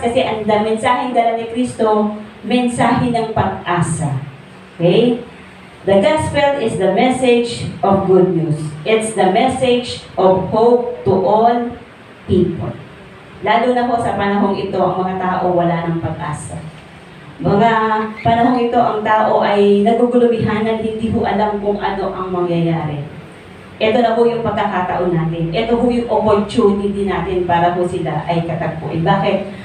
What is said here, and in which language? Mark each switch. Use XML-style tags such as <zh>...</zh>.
<tl>Kasi ang mensaheng dala ni Kristo, mensahe ng pag-asa.</tl> <en>Okay? The gospel is the message of good news. It's the message of hope to all people.</en> <tl>Lalo na po sa panahong ito, ang mga tao wala ng pag-asa. Mga panahong ito, ang tao ay nagugulubihanan, hindi po alam kung ano ang mangyayari. Ito na po yung pagkakataon natin. Ito po yung opportunity natin para po sila ay katagpuin. Bakit?</tl>